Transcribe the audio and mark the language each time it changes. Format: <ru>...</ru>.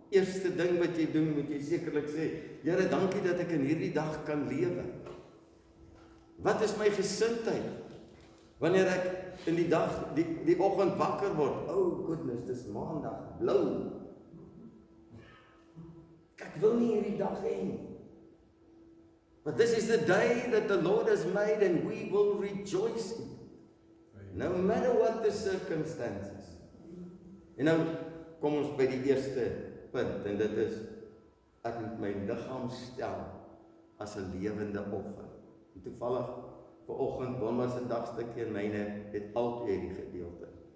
<af>Eerste ding wat jy doen, moet jy sekerlik sê, Here, dankie dat ek in hierdie dag kan lewe. Wat is my gesindheid? Wanneer ek in die dag, die oggend wakker word,</af> <en>oh goodness,</en> <af>dis maandag, blou. Ek wil nie hierdie dag hê nie.</af> <en>But this is the day that the Lord has made and we will rejoice in it. No matter what the circumstances.</en> <af>En nou kom ons by die eerste punt, en dit is, ek moet my liggaam stel as 'n lewende offer. En toevallig, vanoggend, Wilma se dagstukkie en myne het altyd hierdie gedeelte.</af>